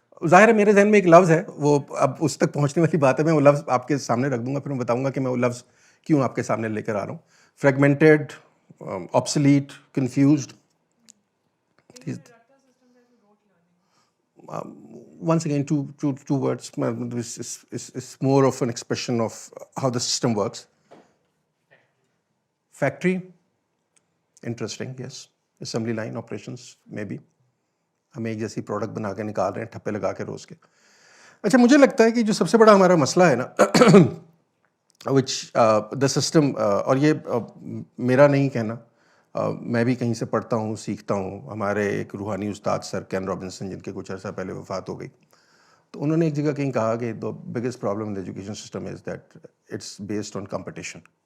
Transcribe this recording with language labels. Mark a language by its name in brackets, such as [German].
[Urdu] ظاہر ہے میرے ذہن میں ایک لفظ ہے, وہ اب اس تک پہنچنے والی بات ہے. میں وہ لفظ آپ کے سامنے رکھ دوں گا, پھر میں بتاؤں گا کہ میں وہ لفظ کیوں آپ کے سامنے لے کر آ رہا ہوں. [English] Fragmented, obsolete, confused. Once again, two words. It's more of an expression of how the system works. Factory, interesting, yes. Assembly line operations, maybe. [Urdu] ہم ایک جیسی پروڈکٹ بنا کے نکال رہے ہیں ٹھپے لگا کے روز کے. اچھا, مجھے لگتا ہے کہ جو سب سے بڑا ہمارا مسئلہ ہے نا [English] وچ دا سسٹم, [Urdu] اور یہ میرا نہیں کہنا, میں بھی کہیں سے پڑھتا ہوں سیکھتا ہوں. ہمارے ایک روحانی استاد سر کین رابنسن, جن کے کچھ عرصہ پہلے وفات ہو گئی, تو انہوں نے ایک جگہ کہیں کہا کہ [English] the biggest problem in the education system is that it's based on competition.